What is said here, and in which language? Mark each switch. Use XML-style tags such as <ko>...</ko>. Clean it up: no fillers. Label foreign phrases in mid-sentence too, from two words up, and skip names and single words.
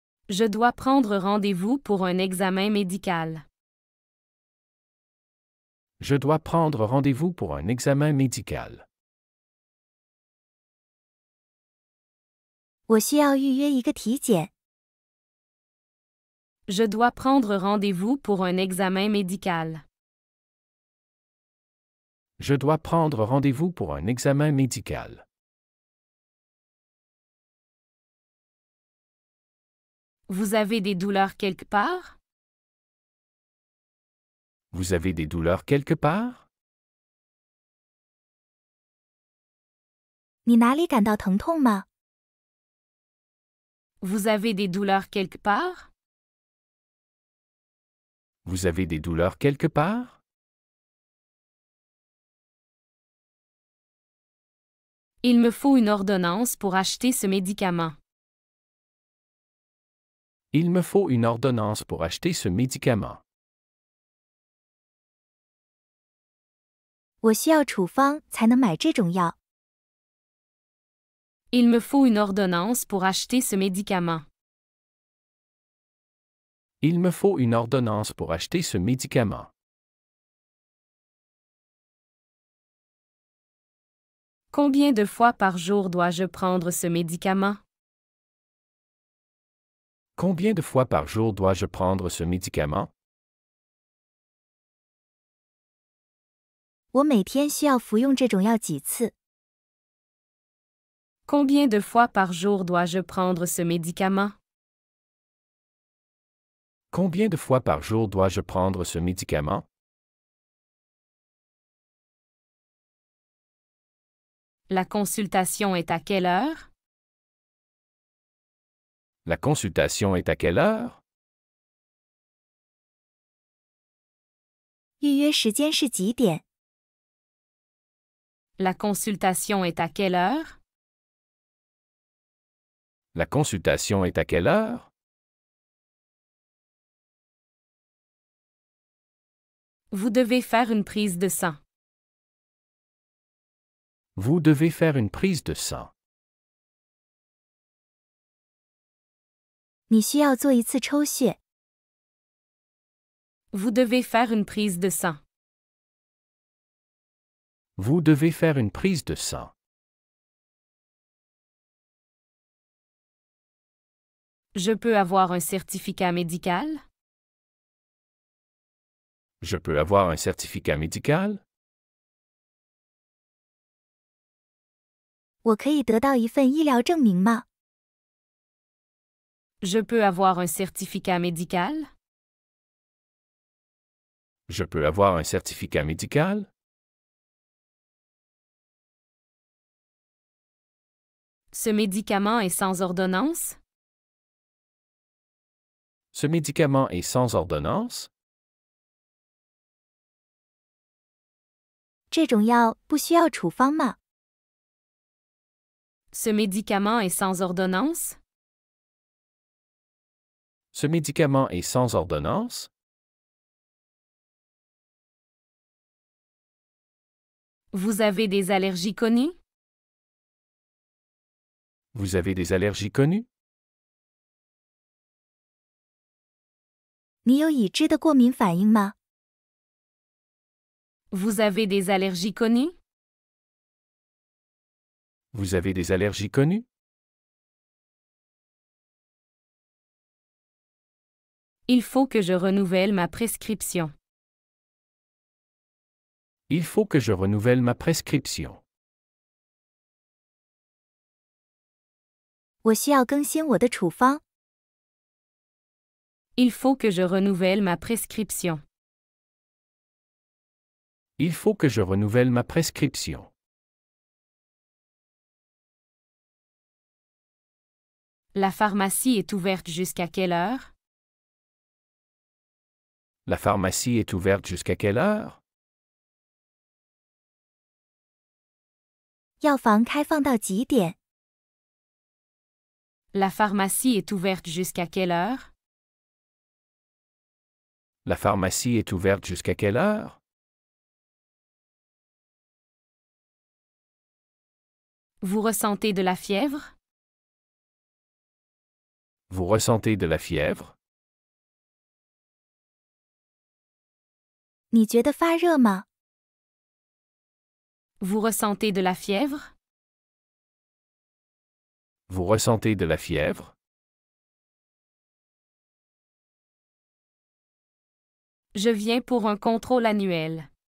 <fr>Je dois prendre rendez-vous pour un examen médical. Je dois prendre rendez-vous pour un examen médical.</fr> <zh>我需要预约一个体检。</zh> <fr>Je dois prendre rendez-vous pour un examen médical. Je dois prendre rendez-vous pour un examen médical. Vous avez des douleurs quelque part? Vous avez des douleurs quelque part?</fr> <zh>你哪里感到疼痛吗？</zh> <fr>Vous avez des douleurs quelque part? Vous avez des douleurs quelque part? Il me faut une ordonnance pour acheter ce médicament. Il me faut une ordonnance pour acheter ce médicament.</fr> <zh>我需要处方才能买这种药。</zh> <fr>Il me faut une ordonnance pour acheter ce médicament. Il me faut une ordonnance pour acheter ce médicament. Combien de fois par jour dois-je prendre ce médicament? Combien de fois par jour dois-je prendre ce médicament?</fr> <zh>我每天需要服用这种药几次？</zh> <fr>Combien de fois par jour dois-je prendre ce médicament? Combien de fois par jour dois-je prendre ce médicament? La consultation est à quelle heure? La consultation est à quelle heure?</fr> <zh>预约时间是几点？</zh> <fr>La consultation est à quelle heure? La consultation est à quelle heure? Vous devez faire une prise de sang. Vous devez faire une prise de sang.</fr> <zh>你需要做一次抽血。</zh> <fr>Vous devez faire une prise de sang. Vous devez faire une prise de sang. Je peux avoir un certificat médical? Je peux avoir un certificat médical?</fr> <zh>我可以得到一份医疗证明吗？</zh> <fr>Je peux avoir un certificat médical? Je peux avoir un certificat médical? Ce médicament est sans ordonnance? Ce médicament est sans ordonnance?</fr> <zh>这种药不需要处方吗？</zh> <fr>Ce médicament est sans ordonnance? Ce médicament est sans ordonnance? Vous avez des allergies connues? Vous avez des allergies connues?</fr> <zh>你有已知的过敏反应吗？</zh> <fr>Vous avez des allergies connues? Vous avez des allergies connues? Il faut que je renouvelle ma prescription. Il faut que je renouvelle ma prescription.</fr> <zh>我需要更新我的处方。</zh> <fr>Il faut que je renouvelle ma prescription. Il faut que je renouvelle ma prescription. La pharmacie est ouverte jusqu'à quelle heure? La pharmacie est ouverte jusqu'à quelle heure?</fr> <zh>药房开放到几点？</zh> <fr>La pharmacie est ouverte jusqu'à quelle heure? La pharmacie est ouverte jusqu'à quelle heure? Vous ressentez de la fièvre? Vous ressentez de la fièvre?</fr> <zh>你觉得发热吗？</zh> <fr>Vous ressentez de la fièvre? Vous ressentez de la fièvre? Je viens pour un contrôle annuel.</fr>